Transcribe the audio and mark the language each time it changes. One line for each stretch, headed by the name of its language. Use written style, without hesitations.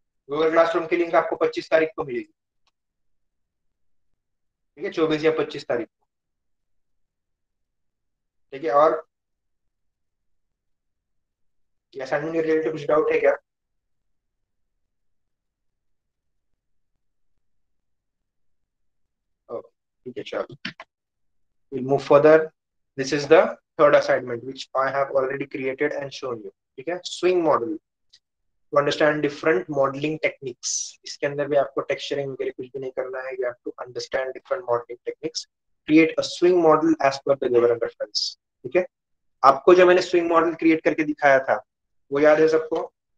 Hindi: Google classroom की link आपको 25 तारीख को मिलेगी, ठीक है, 24 या 25 तारीख को, ठीक है। और असाइनमेंट के रिलेटेड कुछ डाउट है क्या? ठीक है, चलो,
English: we'll move further. This is the third assignment which I have already created and shown you,
Hindi: ठीक है।
English: Swing model, to understand different modelling techniques.
Hindi: इसके अंदर भी आपको टेक्सचरिंग वगैरह कुछ भी नहीं करना है,
English: you have to understand different modelling techniques, create a swing model as per the given reference,
Hindi: ठीक है। आपको जो मैंने स्विंग मॉडल क्रिएट करके दिखाया था वो याद है सबको?